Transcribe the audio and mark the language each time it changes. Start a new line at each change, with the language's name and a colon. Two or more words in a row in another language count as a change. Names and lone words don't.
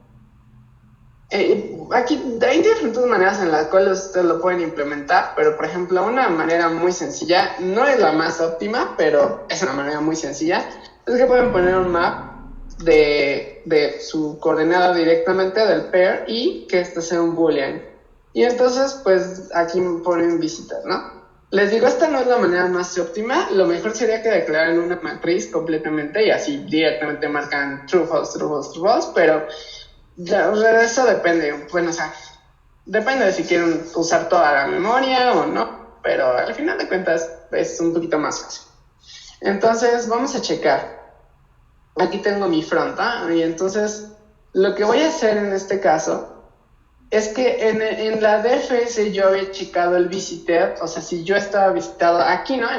Spanish: Aquí hay diferentes maneras en las cuales ustedes lo pueden implementar, pero por ejemplo una manera muy sencilla, no es la más óptima, pero es una manera muy sencilla, es que pueden poner un map de su coordenada directamente del pair y que este sea un boolean. Y entonces pues aquí ponen visitor, ¿no? Les digo, esta no es la manera más óptima, lo mejor sería que declaren una matriz completamente y así directamente marcan
English: true, false, true, false, true, false,
Spanish: pero eso depende, bueno, o sea, depende de si quieren usar toda la memoria o no. pero al final de cuentas es un poquito más fácil. Entonces vamos a checar. Aquí tengo mi front, y entonces lo que voy a hacer en este caso es que en la DFS yo había checado el visited, o sea, si yo estaba visitado aquí, ¿no?